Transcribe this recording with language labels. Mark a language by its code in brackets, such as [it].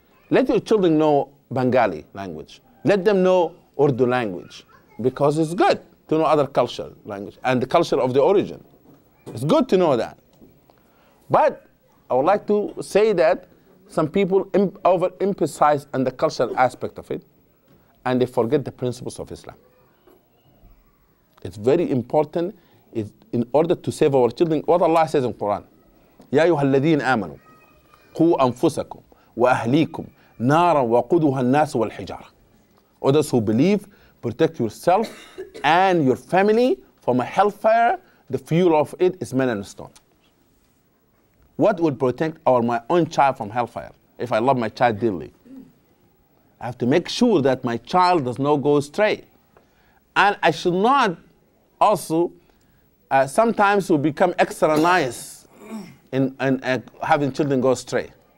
[en] Let your children know Bengali language. Let them know Urdu language, because it's good to know other culture, language, and the culture of the origin. It's good to know that. But I would like to say that some people overemphasize on the cultural aspect of it, and they forget the principles of Islam. It's very important in order to save our children. What Allah says in Qur'an, [ar] يَا أَيُّهَا الَّذِينَ آمَنُوا قُوا أَنفُسَكُمْ وَأَهْلِيكُمْ نَارًا وَقُودُهَا النَّاسُ وَالْحِجَارَةُ. [en] Others who believe, protect yourself and your family from a hellfire. The fuel of it is men and stone. What would protect my own child from hellfire if I love my child dearly? I have to make sure that my child does not go astray. And I should not also, sometimes we become extra nice in having children go astray.